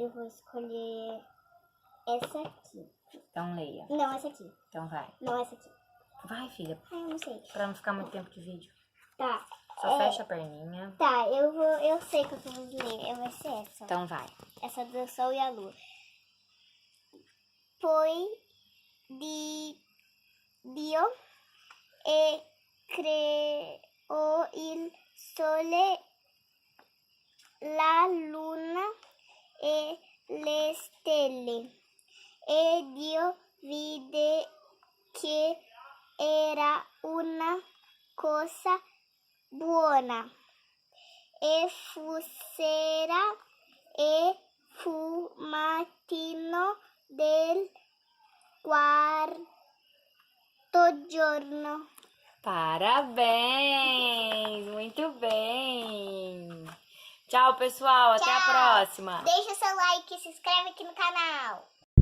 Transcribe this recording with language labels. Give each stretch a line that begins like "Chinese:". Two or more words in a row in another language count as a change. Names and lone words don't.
Portuguese: Eu vou escolher essa aqui. Então leia. Não, essa aqui. Então vai. Não, essa aqui. Vai, filha. Ai, eu não sei. Pra não ficar muito tempo de vídeo. Tá. Só fecha a perninha. Tá, eu sei que eu vou ler. Vai ser essa. Então vai. Essa do Sol e a Lua.
Italian: Poi Dio e creò il sole, la luna e le stelle. E Dio vide che era una cosa buona. E fu sera e fu mattino del quarto giorno.
Portuguese: Parabéns! Muito bem! Tchau, pessoal. Até a Tchau. próxima. Deixa seu like e se inscreve aqui no canal.